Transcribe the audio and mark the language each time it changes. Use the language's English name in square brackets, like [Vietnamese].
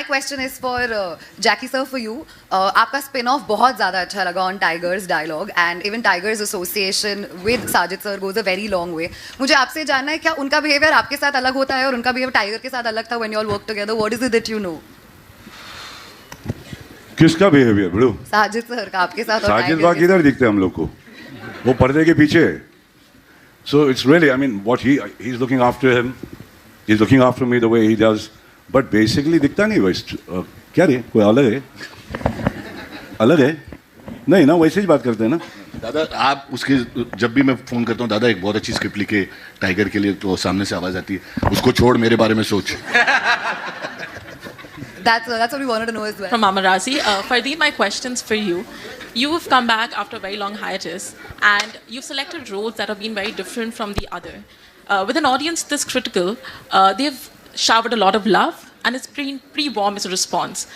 [English] My question is for Jackie sir, for you. [Hindi] आपका spin off बहुत ज़्यादा अच्छा लगा [English] on Tiger's dialogue and even Tiger's association with Sajid sir goes a very long way. [Hindi] मुझे आपसे जानना है क्या उनका behavior आपके साथ अलग होता है और उनका behavior Tiger के साथ अलग था [English] when you all work together? What is it that you know? [Hindi] किसका बिहेवियर ब्रो? साजिद सर का आपके साथ और साजिद Tiger वाह के किधर दिखते हैं हम लोग को? वो पर्दे के पीछे. [English] So it's really, I mean, what he's looking after him, he's looking after me the way he does. But basically [Hindi] दिखता नहीं वैसे. क्या रे? कोई अलग है? अलग है? नहीं ना, वैसे ही बात करते हैं ना. दादा आप उसके जब भी मैं फोन करता हूँ दादा एक बहुत अच्छी स्क्रिप्ट लिखे टाइगर के लिए तो सामने से आवाज आती है उसको छोड़ मेरे बारे में सोच. [English] That's what we wanted to know as well. From Amarasi. Fardeen, my question's for you. You've come back after a very long hiatus, and you've selected roles that have been very different from the other. With an audience this critical, they've showered a lot of love, and it's pretty warm as a response.